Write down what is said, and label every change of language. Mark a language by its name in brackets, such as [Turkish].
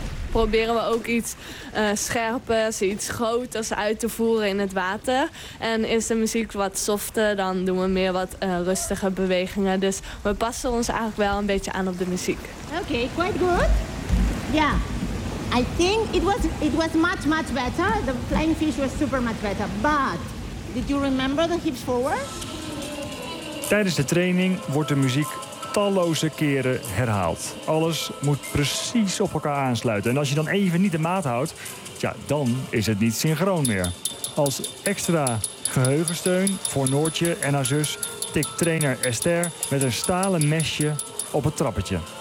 [Dutch] proberen we ook iets scherpers, iets groters uit te voeren in het water. En is de muziek wat softer, dan doen we meer wat rustige bewegingen. Dus we passen ons eigenlijk wel een beetje aan op de muziek. Oké, [English] quite good. [Dutch] Ja. [English] I think it was much, much better. The flying fish was super much better. But did you remember the hips forward? [Dutch] Tijdens de training wordt de muziek talloze keren herhaald. Alles moet precies op elkaar aansluiten. En als je dan even niet de maat houdt, ja, dan is het niet synchroon meer. Als extra geheugensteun voor Noortje en haar zus tikt trainer Esther met een stalen mesje op het trappetje.